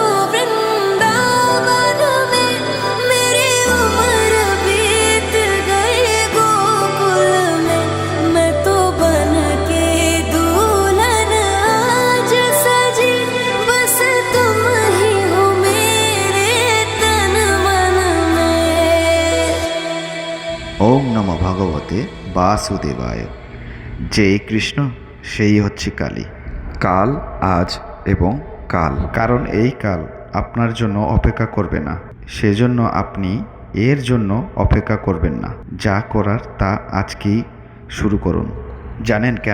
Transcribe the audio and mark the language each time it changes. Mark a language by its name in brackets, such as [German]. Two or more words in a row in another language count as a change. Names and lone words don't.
[Hindi] वृंदावन में, मेरी उम्र बीत गई गोकुल में। मैं तो बन के दुल्हन आज सजी, बस तुम ही हो मेरे तन मन में। [Sanskrit] ओम् नमः भगवते वासुदेवाय। [Bangla] যেই কৃষ্ণ সেই হচ্ছে কালী। কাল, আজ এবং কাল, কারণ এই কাল আপনার জন্য অপেক্ষা করবে না, সেজন্য আপনি এর জন্য অপেক্ষা করবেন না। যা করার তা আজকেই শুরু করুন। জানেন কেন?